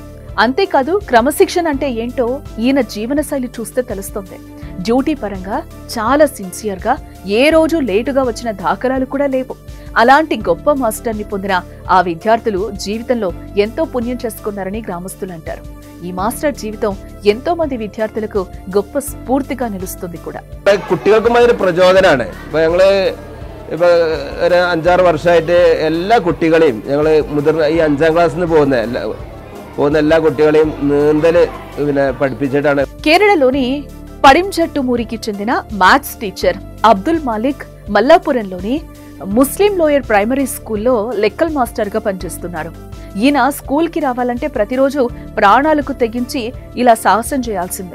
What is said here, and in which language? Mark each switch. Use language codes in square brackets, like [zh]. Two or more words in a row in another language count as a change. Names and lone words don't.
[te] అంతేకాదు, క్రమశిక్షణ అంటే ఏంటో ఈయన జీవనశైలి చూస్తే తెలుస్తుంది. డ్యూటీ పరంగా చాలా సిన్సియర్గా, ఏ రోజు లేటుగా వచ్చిన దాఖలాలు కూడా లేవు. అలాంటి గొప్ప మాస్టర్ని పొందిన ఆ విద్యార్థులు జీవితంలో ఎంతో പുണ്യം చేసుకున్నారని గ్రామస్తులు అంటారు. ఈ మాస్టర్ జీవితం ఎంతో మంది విద్యార్థులకు గొప్ప స్ఫూర్తిగా నిలుస్తుంది కూడా. [ml] കുട്ടികൾക്കും അതൊരു പ്രചോദനമാണ്. ഇപ്പൊ ഞങ്ങള് ഒരു 5-6 വർഷമായിട്ട് എല്ലാ കുട്ടികളെയും ഞങ്ങള് മുതിർന്ന ഈ 5ാം ക്ലാസ്സിൽ നിന്ന് പോകുന്ന എല്ലാ കുട്ടികളെയും നീന്തല് പഠിപ്പിച്ചിട്ടാണ്. [te] కేరళలోని పడింజట్టుమూరికి చెందిన మ్యాథ్స్ టీచర్ అబ్దుల్ మాలిక్ మల్లాపురంలోని ముస్లిం లోయర్ ప్రైమరీ స్కూల్లో లెక్కల మాస్టర్ గా పనిచేస్తున్నారు. ఈయన స్కూల్ కి రావాలంటే ప్రతిరోజు ప్రాణాలకు తెగించి ఇలా సాహసం చేయాల్సిందే.